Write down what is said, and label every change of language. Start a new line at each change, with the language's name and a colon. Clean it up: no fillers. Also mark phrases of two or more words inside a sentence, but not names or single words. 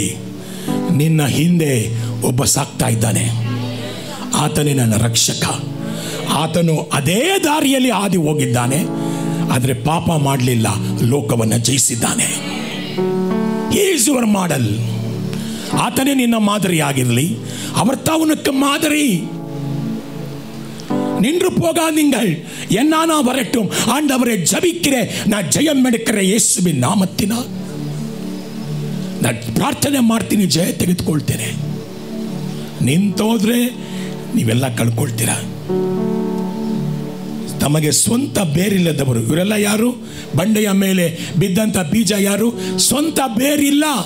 Kannada: ನಿನ್ನ ಹಿಂದೆ ಒಬ್ಬ ಸಾಕ್ತಾ ಇದ್ದಾನೆ. ಆತನೇ ನನ್ನ ರಕ್ಷಕ. ಆತನು ಅದೇ ದಾರಿಯಲ್ಲಿ ಹಾದಿ ಹೋಗಿದ್ದಾನೆ, ಆದರೆ ಪಾಪ ಮಾಡಲಿಲ್ಲ, ಲೋಕವನ್ನು ಜಯಿಸಿದ್ದಾನೆ.
English: He is your model.
Kannada: ಆತನೇ ನಿನ್ನ ಮಾದರಿ ಆಗಿರಲಿ.
Tamil: அவர் தான் உனக்கு மாதிரி. நின்று போகாதீங்கள், என்னானா வரட்டும், ஆண்டவரை ஜபிக்கிறேன், நான் ஜெயம் எடுக்கிற
Kannada: ಯೇಸುವಿನ ನಾಮத்தினால் ನಾನು ಪ್ರಾರ್ಥನೆ ಮಾಡ್ತೀನಿ, ಜಯ ತೆಗೆದುಕೊಳ್ತೇನೆ. ನಿಂತೋದ್ರೆ ನೀವೆಲ್ಲ ಕಳ್ಕೊಳ್ತೀರ. ತಮಗೆ ಸ್ವಂತ ಬೇರಿಲ್ಲದವರು ಇವರೆಲ್ಲ ಯಾರು? ಬಂಡೆಯ ಮೇಲೆ ಬಿದ್ದಂಥ ಬೀಜ ಯಾರು? ಸ್ವಂತ ಬೇರಿಲ್ಲ.